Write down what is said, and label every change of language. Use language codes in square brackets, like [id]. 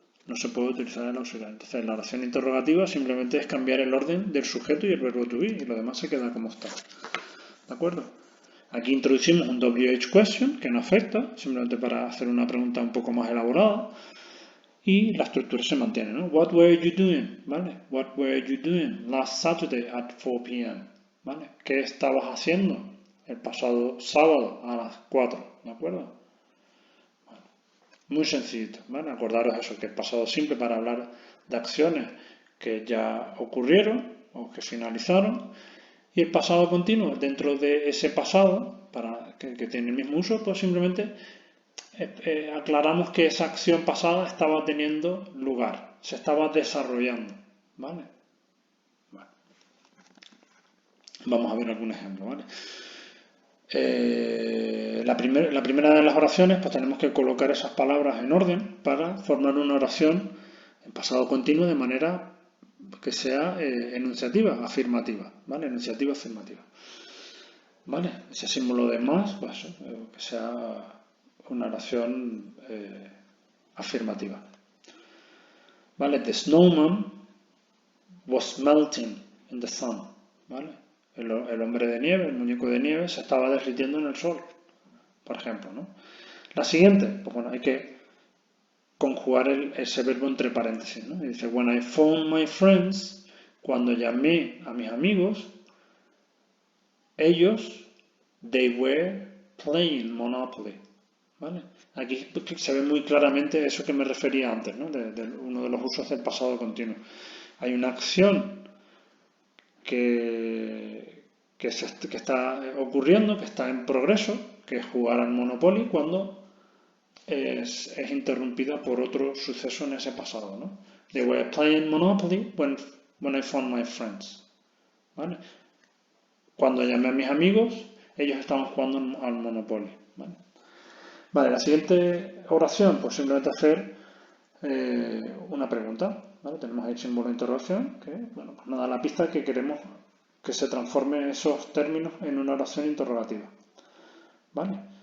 [es] No se puede utilizar el auxiliar. Entonces, la oración interrogativa simplemente es cambiar el orden del sujeto y el verbo to be, y lo demás se queda como está. ¿De acuerdo? Aquí introducimos un WH question que no afecta, simplemente para hacer una pregunta un poco más elaborada, y la estructura se mantiene, ¿no? [en] What were you doing? [es] ¿Vale? [en] What were you doing last Saturday at 4 p.m.? [es] ¿Vale? ¿Qué estabas haciendo el pasado sábado a las 4? ¿De acuerdo? Muy sencillito, ¿vale? Acordaros eso, que el pasado simple para hablar de acciones que ya ocurrieron o que finalizaron, y el pasado continuo dentro de ese pasado, que tiene el mismo uso, pues simplemente aclaramos que esa acción pasada estaba teniendo lugar, se estaba desarrollando, ¿vale? Bueno, vamos a ver algún ejemplo, ¿vale? La primera de las oraciones, pues tenemos que colocar esas palabras en orden para formar una oración en pasado continuo de manera que sea enunciativa, afirmativa, ¿vale? Enunciativa, afirmativa. ¿Vale? Ese símbolo de más, pues, que sea una oración afirmativa. ¿Vale? [en] The snowman was melting in the sun, [es] ¿vale? El hombre de nieve, el muñeco de nieve, se estaba derritiendo en el sol, por ejemplo, ¿no? La siguiente, pues bueno, hay que conjugar ese verbo entre paréntesis, ¿no? Y dice, [en] when I phoned my friends, [es] cuando llamé a mis amigos, ellos, [en] they were playing Monopoly, [es] ¿vale? Aquí se ve muy claramente eso que me refería antes, ¿no? De uno de los usos del pasado continuo. Hay una acción que está ocurriendo, que está en progreso, que es jugar al Monopoly cuando es interrumpida por otro suceso en ese pasado, ¿no? They were playing Monopoly when I found my friends, ¿vale? Cuando llamé a mis amigos, ellos estaban jugando al Monopoly, ¿vale? Vale, la siguiente oración, pues simplemente hacer una pregunta, ¿vale? Tenemos ahí el símbolo de interrogación, que, bueno, pues nada, la pista que queremos que se transforme esos términos en una oración interrogativa, ¿vale?